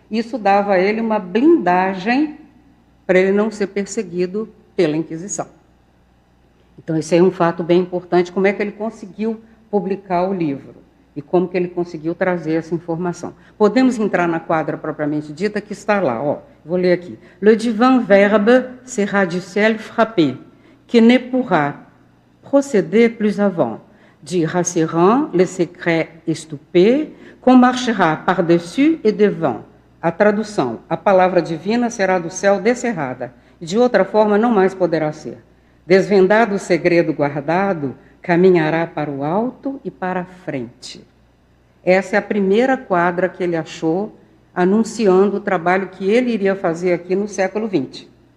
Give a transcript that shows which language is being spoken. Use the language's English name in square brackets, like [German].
[Portuguese] Isso dava a ele uma blindagem para ele não ser perseguido pela Inquisição. Então, esse é um fato bem importante, como é que ele conseguiu publicar o livro e como que ele conseguiu trazer essa informação. Podemos entrar na quadra propriamente dita, que está lá, ó, vou ler aqui. [French] Le divin verbe sera du ciel frappé, que ne pourra procéder plus avant, dit rassurant le secret estupé, qu'on marchera par-dessus et devant. [Portuguese] A tradução, a palavra divina será do céu descerrada, e de outra forma não mais poderá ser. Desvendado o segredo guardado, caminhará para o alto e para a frente. Essa é a primeira quadra que ele achou, anunciando o trabalho que ele iria fazer aqui no século XX.